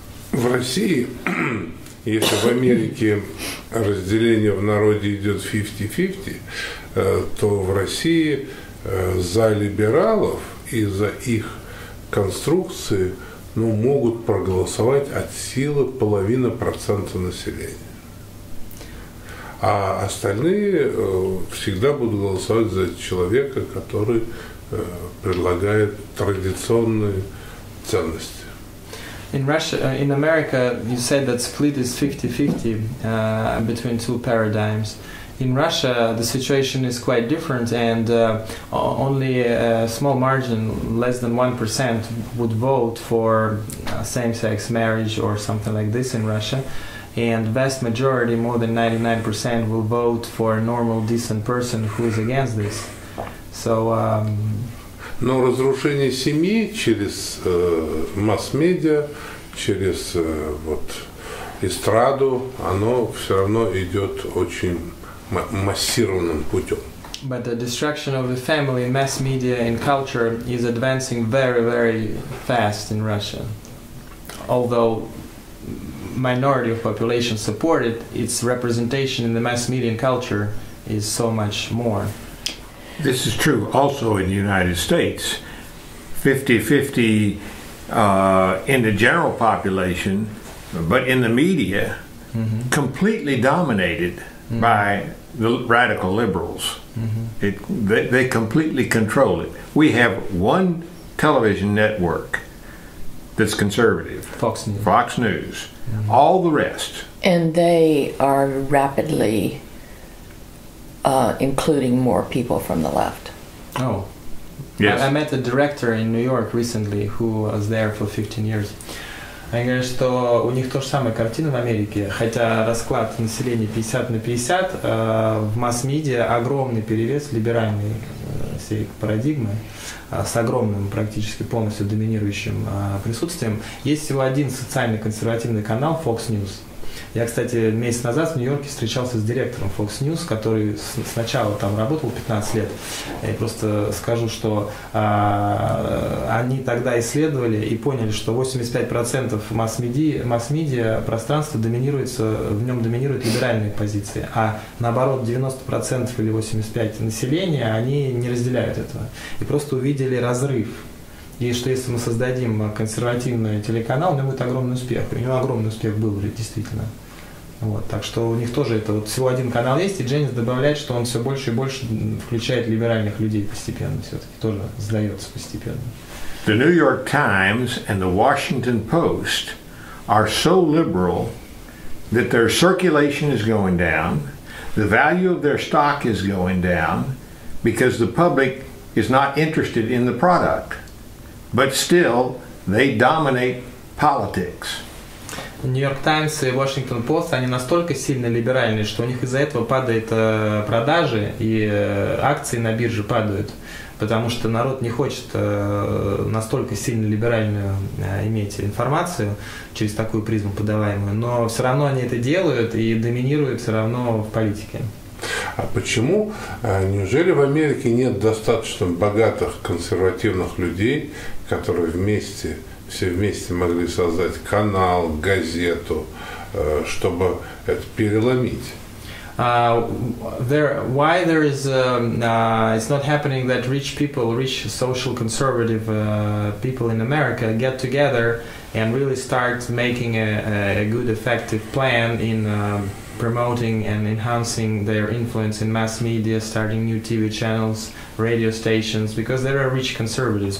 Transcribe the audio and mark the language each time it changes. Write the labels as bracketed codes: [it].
[ru] В России, если в Америке разделение в народе идет 50-50, то в России за либералов и за их конструкции могут проголосовать от силы 0,5% населения. А остальные всегда будут голосовать за человека, который предлагает традиционные ценности. [en] In Russia, in America, you said that split is 50-50 between two paradigms. In Russia, the situation is quite different, and only a small margin, less than 1%, would vote for same-sex marriage or something like this in Russia. And vast majority, more than 99%, will vote for a normal, decent person who is against this. So, [ru] но разрушение семьи через масс-медиа, через вот эстраду, оно все равно идет очень массированным путем. [en] But the destruction of the family, mass media, and culture is advancing very, very fast in Russia. Although minority of population support it, its representation in the mass media and culture is so much more. This is true also in the United States. 50-50 in the general population, but in the media, completely dominated by the radical liberals. They completely control it. We have one television network that's conservative. Fox News. Fox News. All the rest. And they are rapidly including more people from the left. Oh. Yes. I met a director in New York recently who was there for 15 years. [ru] Они говорят, что у них то же самая картина в Америке, хотя расклад населения 50/50, в масс-медиа огромный перевес либеральной всей парадигмы, с огромным, практически полностью доминирующим присутствием. Есть всего один социально консервативный канал, Fox News. Я, кстати, месяц назад в Нью-Йорке встречался с директором Fox News, который сначала там работал 15 лет. Я просто скажу, что они тогда исследовали и поняли, что 85% масс-медиа пространства в нем доминируют либеральные позиции, а наоборот 90% или 85% населения, они не разделяют этого. И просто увидели разрыв. И что если мы создадим консервативный телеканал, у него будет огромный успех. И у него огромный успех был действительно. Вот, так что у них тоже это вот всего один канал есть, и Дженис добавляет, что он все больше и больше включает либеральных людей постепенно, все-таки тоже сдается постепенно. [en] The New York Times and the Washington Post are so liberal that their circulation is going down, the value of their stock is going down, because the public is not interested in the product. But still, they dominate politics. [ru] Нью-Йорк Таймс и Вашингтон Пост, они настолько сильно либеральные, что у них из-за этого падают продажи и акции на бирже падают, потому что народ не хочет настолько сильно либеральную иметь информацию через такую призму подаваемую, но все равно они это делают и доминируют все равно в политике. А почему? Неужели в Америке нет достаточно богатых консервативных людей, которые все вместе могли создать канал, газету, чтобы это переломить? [en] Why there is it's not happening that rich social conservative people in America get together and really start making a good effective plan in promoting and enhancing their influence in mass media, starting new TV channels, radio stations, because there are rich conservatives.